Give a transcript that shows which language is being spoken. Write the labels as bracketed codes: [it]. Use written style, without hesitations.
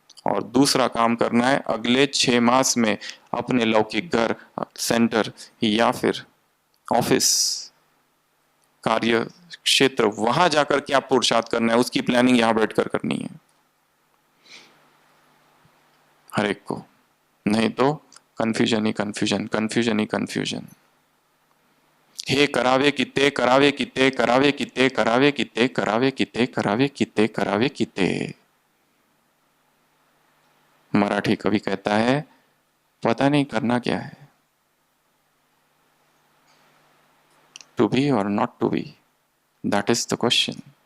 [hi] और दूसरा काम करना है अगले 6 मास में अपने लौकिक घर, सेंटर या फिर ऑफिस, कार्य क्षेत्र, वहां जाकर क्या पुरुषार्थ करना है उसकी प्लानिंग यहां बैठकर करनी है हर एक को। नहीं तो कंफ्यूजन ही कंफ्यूजन, कंफ्यूजन ही कंफ्यूजन। [mr] हे करावे किते, करावे किते, करावे किते, करावे किते, करावे किते, करावे किते, करावे किते। [hi] मराठी कवि कहता है पता नहीं करना क्या है, [en] To be और not to be, that is the question.